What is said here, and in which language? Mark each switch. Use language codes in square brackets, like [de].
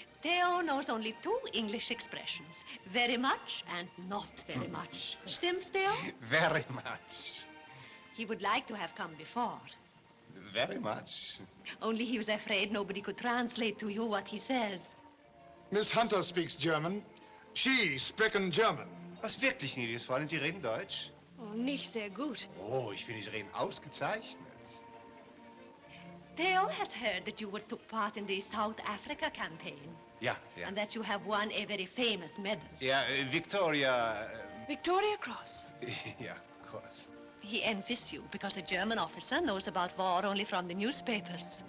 [en] Theo knows only 2 English expressions. Very much and not very much. [de] Stimmt's, Theo? [en] Very much. He would like to have come before. Very much. Only he was afraid nobody could translate to you what he says. Miss Hunter speaks German. She sprechen German. [de] Was, wirklich, gnädiges Fräulein? Sie reden Deutsch? Oh, nicht sehr gut. Oh, ich finde, Sie reden ausgezeichnet. [en] Theo has heard that you took part in the South Africa campaign. [de] Ja, ja. [en] And that you have won a very famous medal. [de] Ja, Victoria... [en] Victoria Cross. [de] Ja, Cross. [en] He envies you because a German officer knows about war only from the newspapers.